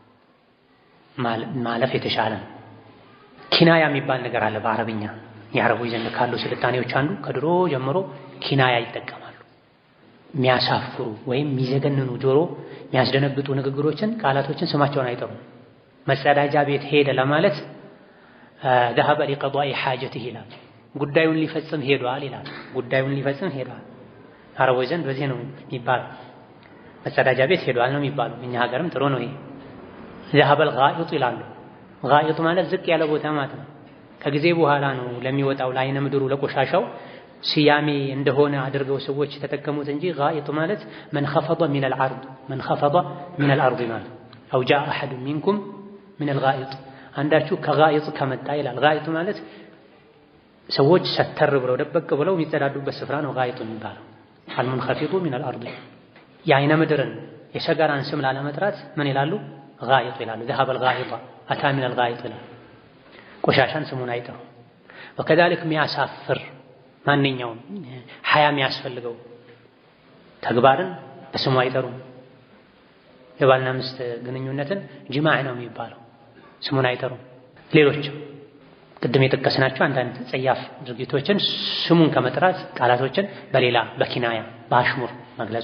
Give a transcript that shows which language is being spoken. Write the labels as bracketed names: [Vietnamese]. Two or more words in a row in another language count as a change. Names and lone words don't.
[Amharic] ማለፍ የተሻለ ነው። ኪናያ የሚባል ነገር አለ በአረብኛ። የአረቦች ዘንድ ካሉ ስልጣኔዎች አንዱ ከድሮ ጀምሮ ኪናያ ይጠቀማሉ። የሚያሳፍሩ ወይም የሚዘገንኑ ጆሮ የሚያስደነግጡ ንግግሮችን፣ ቃላቶችን ስማቸውን አይጠሩም። መጸዳጃ ቤት ሄደ ለማለት [Arabic] ذهب لقضاء حاجته [Amharic] ይላል። ጉዳዩን ሊፈጽም ሄዷል ይላል። ጉዳዩን ሊፈጽም ሄዷል። አረቦች ዘንድ በዚህ ነው የሚባለው። መጸዳጃ ቤት ሄዷል ነው የሚባለው። እኛ ሀገርም ጥሩ ነው ይሄ። [Arabic] ذهب الغائط [Amharic] ይላሉ። ጋኢጥ ማለት ዝቅ ያለ ቦታ ማለት ነው። ከጊዜ በኋላ ነው ለሚወጣው ለዓይነ ምድሩ ለቆሻሻው ስያሜ እንደሆነ አድርገው ሰዎች ተጠቀሙት እንጂ ጋኢጥ ማለት [Arabic] من خفض من العرض من خفض من الارض [Amharic] ማለት [Arabic] او جاء احد منكم من الغائط [Amharic] አንዳችሁ ከጋኢጥ ከመጣ ይላል። ጋኢጥ ማለት ሰዎች ሰተር ብለው ደበቅ ብለው የሚጸዳዱበት ስፍራ ነው ጋኢጥ የሚባለው። [Arabic] المنخفض من الارض [Amharic] የዓይነ ምድርን የሰገራን ስም ላለመጥራት ምን ይላሉ? ጋኢጥ ይላሉ። [Arabic] ذهب الغائط اتى من الغائط [Amharic] ይላሉ። ቆሻሻን ስሙን አይጠሩ። وكذلك የሚያሳፍር ማንኛውም ሐያ የሚያስፈልገው ተግባርን በስሙ አይጠሩም። የባልና ሚስት ግንኙነትን ጅማዕ ነው የሚባለው፣ ስሙን አይጠሩም። ሌሎችም ቅድም የጠቀስናቸው አንዳንድ ጸያፍ ድርጊቶችን ስሙን ከመጥራት ቃላቶችን በሌላ በኪናያ በአሽሙር መግለጹ